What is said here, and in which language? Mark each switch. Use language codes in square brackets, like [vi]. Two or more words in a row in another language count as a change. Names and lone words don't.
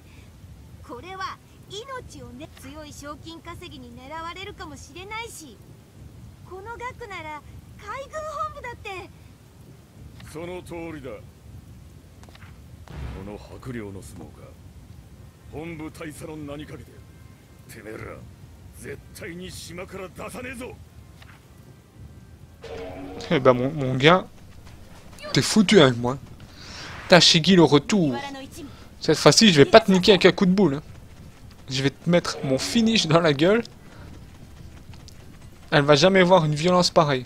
[ja] これは命をね、強い賞金稼ぎに狙われるかもしれないし、この額なら海軍本部だって。その通りだ。この白陵の相撲が本部大佐の名にかけて、てめえら絶対に島から出さねえぞ。 [fr] Eh ben mon gars, t'es foutu avec moi. Tashigi le retour. Cette fois-ci, je vais pas te niquer avec un coup de boule. Hein. Je vais te mettre mon finish dans la gueule. Elle va jamais voir une violence pareille.